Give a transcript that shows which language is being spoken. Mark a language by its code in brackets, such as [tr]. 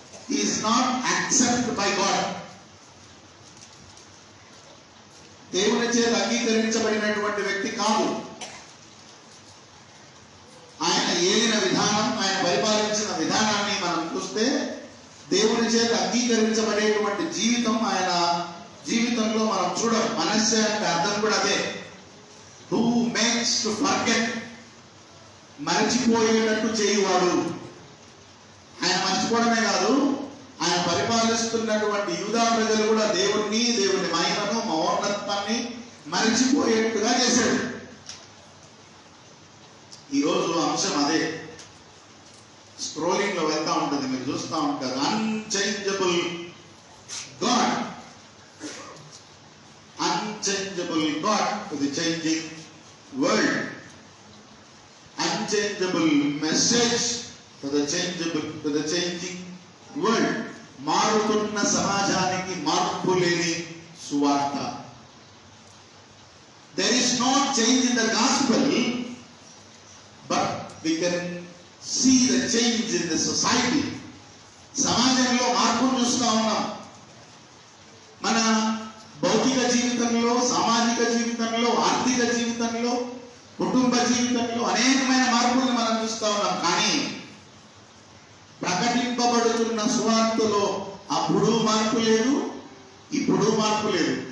[en] He is not accepted by God. [te] దేవుని చేత అంగీకరించబడినటువంటి వ్యక్తి కాదు. ఆయన ఏలిన విధానం, ఆయన పరిపాలించిన విధానాన్ని మనం చూస్తే దేవుని చేత అంగీకరించబడేటువంటి జీవితం ఆయన జీవితంలో మనం చూడం. మనష్షే అంటే అర్థం కూడా అదే, [en] who makes to forget, [te] మరచిపోయేటట్టు చేయువాడు. ఆయన మర్చిపోవడమే కాదు, ఆయన పరిపాలిస్తున్నటువంటి యూదా ప్రజలు కూడా దేవుని మహిమను, మహోన్నతాన్ని మరచిపోయేట్టుగా చేశాడు. ఈరోజు అంశం అదే. స్క్రోలింగ్ లో వెళ్తా ఉంటుంది, మీరు చూస్తూ ఉంటారు. [en] Unchangeable God, unchangeable God to the changing world, unchangeable message to the changing world. [te] మారుతున్న సమాజానికి మార్పు లేని సువార్త. [en] There is no change in the gospel, but we can see the change in the society. [te] సమాజంలో మార్పును చూస్తూ ఉన్నాం. మన భౌతిక జీవితంలో, సామాజిక జీవితంలో, ఆర్థిక జీవితంలో, కుటుంబ జీవితంలో అనేకమైన మార్పులను మనం చూస్తూ ఉన్నాం. కానీ ప్రకటింపబడుతున్న సువార్తలో అప్పుడు మార్పు లేదు, ఇప్పుడు మార్పు లేదు.